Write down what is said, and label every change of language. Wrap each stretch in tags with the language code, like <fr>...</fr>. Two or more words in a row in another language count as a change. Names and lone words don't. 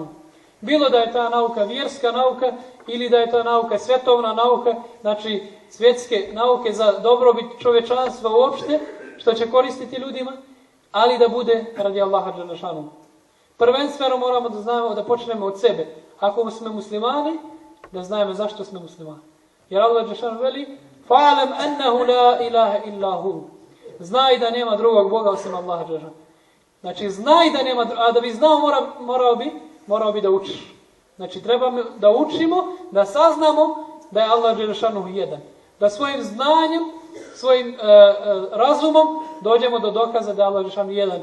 <bs>Bilo da je ta nauka vjerska nauka ili da je ta nauka svjetovna nauka, znači svjetske nauke za dobrobit čovječanstva uopšte, što će koristiti ljudima, ali da bude radi Allaha dželešanuhu. Prvenstveno moramo da znamo da počnemo od sebe. Ako smo muslimani, da znamo zašto smo muslimani. Jer Allah dželešanuhu veli</bs> <ar>فاعلم أنه لا إله إلا هو.</ar> <bs>Znaj da nema drugog Boga osim Allaha dželešanuhu. Znači znaj da nema, a da bi znao morao bi da učiš. Znači treba da učimo, da saznamo da je Allah dželešanuhu jedan. Da svojim znanjem, svojim razumom dođemo do dokaza da je Allah dželešanuhu jedan.</bs>